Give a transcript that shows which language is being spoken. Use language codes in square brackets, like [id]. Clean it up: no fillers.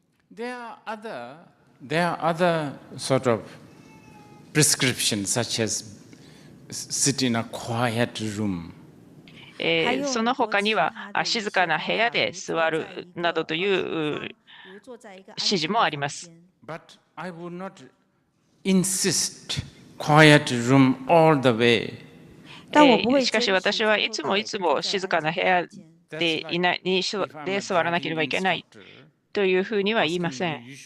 [en] There are other sort of prescriptions, such as sit in a quiet room. [ja] その他には静かな部屋で座るなどという指示もあります。 [en] But I would not insist quiet room all the way. [ja] しかし私はいつも静かな部屋で座らなければいけないというふうには言いません。